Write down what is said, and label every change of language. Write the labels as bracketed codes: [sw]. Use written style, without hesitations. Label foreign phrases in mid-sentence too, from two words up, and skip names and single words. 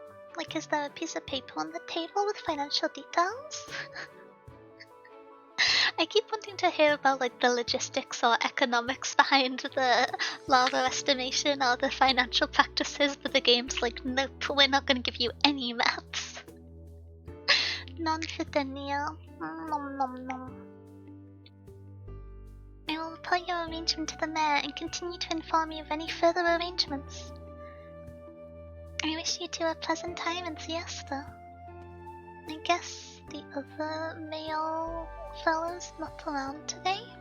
[en] Like, is there a piece of paper on the table with financial details? I keep wanting to hear about like the logistics or economics behind the lava estimation or the financial practices, but the game's like, nope, we're not gonna give you any maths. Non-fitania. Nom nom nom. I will report your arrangement to the mayor and continue to inform me of any further arrangements. I wish you two a pleasant time in Siesta. I guess the other male fellow's not around today?